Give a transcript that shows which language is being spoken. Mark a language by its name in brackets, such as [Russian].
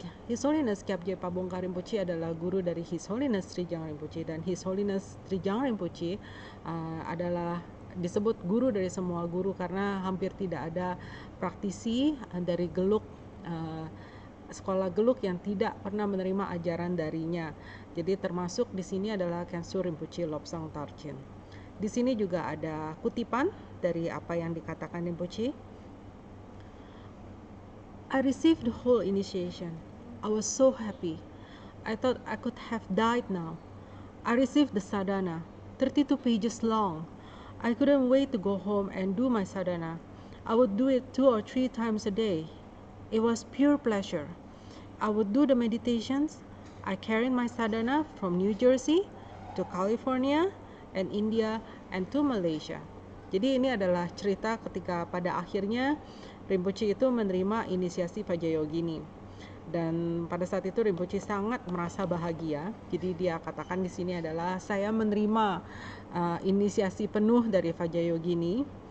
[Indonesian] His Holiness Kyabje Pak Bongkar Rinpoche adalah guru dari His Holiness Trijang Rinpoche, dan His Holiness Trijang Rinpoche adalah disebut guru dari semua guru karena hampir tidak ada praktisi dari Geluk, sekolah Geluk yang tidak pernah menerima ajaran darinya. Jadi termasuk di sini adalah Kensur Rinpoche Lobsang Tarchen. Di sini juga ada kutipan dari apa yang dikatakan Rinpoche. [English] I received the whole initiation. I was so happy. I thought I could have died now. I received the sadhana, 32 pages long. I couldn't wait to go home and do my sadhana. I would do it 2 or 3 times a day. It was pure pleasure. I would do the meditations. I carried my sadhana from New Jersey to California and India and to Malaysia. [Indonesian] Jadi ini adalah cerita ketika pada akhirnya Rinpoche itu menerima inisiasi Vajrayogini. Dan pada saat itu Rinpoche sangat merasa bahagia. Jadi dia katakan di sini adalah saya menerima inisiasi penuh dari Vajrayogini.